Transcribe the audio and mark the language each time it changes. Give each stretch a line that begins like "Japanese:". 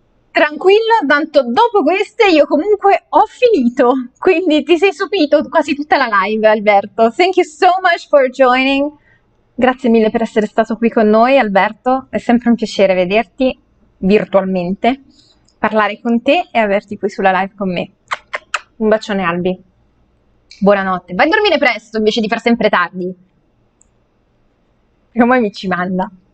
Italian: Tranquillo, tanto dopo queste io comunque ho finito, quindi ti sei sopito quasi tutta la live, Alberto.
English: Thank you so much for joining.
Italian: Grazie mille per essere stato qui con noi, Alberto. È sempre un piacere vederti virtualmente, parlare con te e averti qui sulla live con me. Un bacione, Albi. Buonanotte. Vai a dormire presto invece di far sempre tardi. Perché poi mi ci manda.